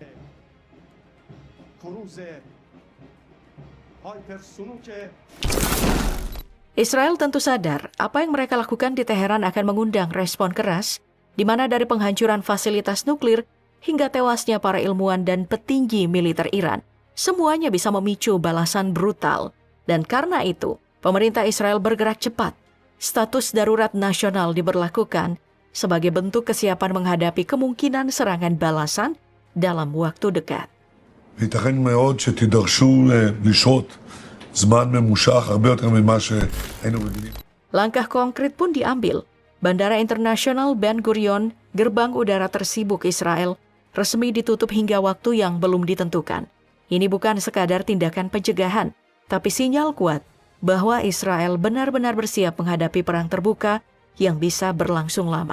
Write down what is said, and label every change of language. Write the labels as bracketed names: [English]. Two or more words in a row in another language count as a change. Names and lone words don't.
[Indonesian] Israel tentu sadar apa yang mereka lakukan di Teheran akan mengundang respon keras, di mana dari penghancuran fasilitas nuklir hingga tewasnya para ilmuwan dan petinggi militer Iran, semuanya bisa memicu balasan brutal. Dan karena itu, pemerintah Israel bergerak cepat. Status darurat nasional diberlakukan sebagai bentuk kesiapan menghadapi kemungkinan serangan balasan dalam waktu dekat. [Hebrew] ייתכן מאוד שתידרשו לשהות זמן ממושך הרבה יותר ממה שהיינו רגילים. [Indonesian] Langkah konkret pun diambil. Bandara Internasional Ben Gurion, gerbang udara tersibuk Israel, resmi ditutup hingga waktu yang belum ditentukan. Ini bukan sekadar tindakan pencegahan, tapi sinyal kuat bahwa Israel benar-benar bersiap menghadapi perang terbuka yang bisa berlangsung lama.